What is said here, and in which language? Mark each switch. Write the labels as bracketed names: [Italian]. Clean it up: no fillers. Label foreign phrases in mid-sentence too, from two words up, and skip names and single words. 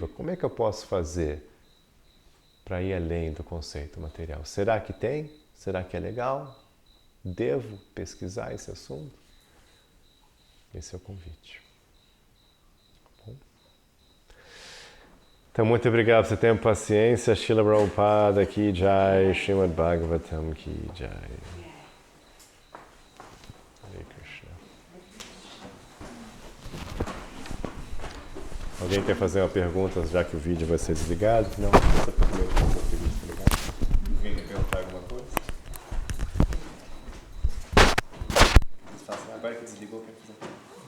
[Portuguese] Como é que eu posso fazer para ir além do conceito material? Será que tem? Será que é legal? Devo pesquisar esse assunto? Esse é o convite. Bom. Então, muito obrigado por seu tempo e paciência. Srila Prabhupada [Hindi] की जय, [Portuguese] Srimad Bhagavatam [Hindi] की जय. [Portuguese] Hare Krishna. Alguém quer fazer uma pergunta, já que o vídeo vai ser desligado? Não, essa pergunta vai ser desligado. Alguém quer perguntar alguma coisa? Agora que desligou, quer fazer uma pergunta.